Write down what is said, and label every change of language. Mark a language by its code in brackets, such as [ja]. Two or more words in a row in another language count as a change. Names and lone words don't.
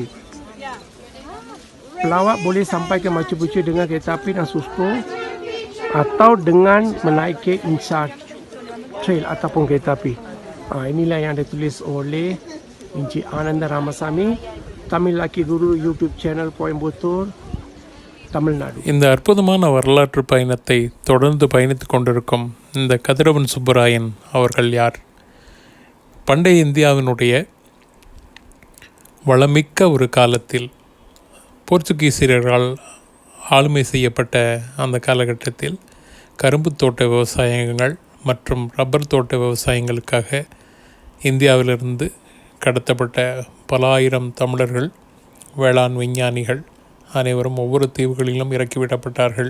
[ms] Pelawat boleh sampai ke Machu Picchu dengan kereta api dan Cusco atau dengan menaiki Inca Trail ataupun kereta api. Inilah yang ditulis oleh Encik Ananda Ramasamy, Tamil Lucky Guru [en] YouTube channel [ms] Coimbatore, தமிழ்நாடு. [ta] இந்த அற்புதமான வரலாற்று பயணத்தை தொடர்ந்து பயணித்து கொண்டிருக்கும் இந்த கதிரவன் சுப்புராயன் அவர்கள் யார்? பண்டைய இந்தியாவினுடைய வளமிக்க ஒரு காலத்தில் போர்ச்சுகீசியர்களால் ஆளுமை செய்யப்பட்ட அந்த காலகட்டத்தில் கரும்பு தோட்ட விவசாயங்கள் மற்றும் ரப்பர் தோட்ட விவசாயங்களுக்காக இந்தியாவிலிருந்து கடத்தப்பட்ட பல ஆயிரம் தமிழர்கள், வேளாண் விஞ்ஞானிகள் அனைவரும் ஒவ்வொரு தீவுகளிலும் இறக்கிவிடப்பட்டார்கள்.